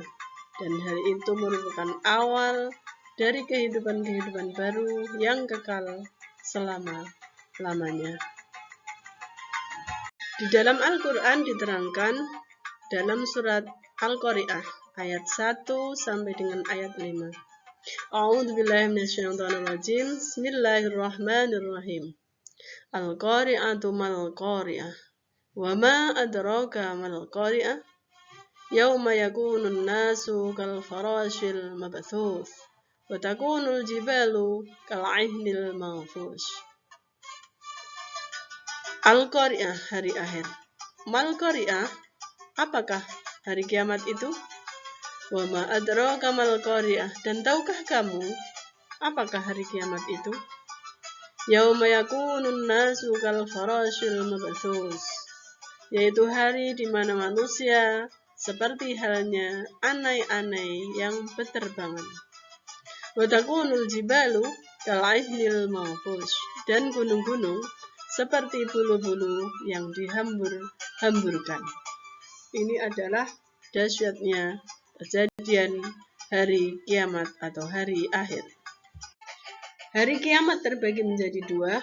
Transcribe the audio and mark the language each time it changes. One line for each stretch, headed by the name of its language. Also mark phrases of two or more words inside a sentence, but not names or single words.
Indonesian: Dan hari itu merupakan awal dari kehidupan-kehidupan baru yang kekal selama-lamanya. Di dalam Al-Quran diterangkan dalam surat Al-Qari'ah ayat 1 sampai dengan ayat 5.
Arabic: أعوذ بالله من الشيطان الرجيم. بسم الله الرحمن الرحيم. القارعة ما القارعة. وما أدراك ما القارعة? يوم يكون الناس كالفراش المبثوث وتكون الجبال كالعهن المنفوش.
Indonesian: Al-Qari'ah, hari akhir.
Arabic: ما القارعة,
Indonesian: apakah hari kiamat itu?
Arabic: وما أدراك ما القارعة,
Indonesian: dan tahukah kamu apakah hari kiamat itu?
Arabic: يوم يكون الناس كالفراش المبثوث,
Indonesian: yaitu hari di mana manusia seperti halnya anai-anai yang berterbangan.
Arabic: وتكون الجبال كالعهن المنفوش,
Indonesian: dan gunung-gunung seperti bulu-bulu yang dihambur-hamburkan. Ini adalah dahsyatnya kejadian hari kiamat atau hari akhir. Hari kiamat terbagi menjadi dua.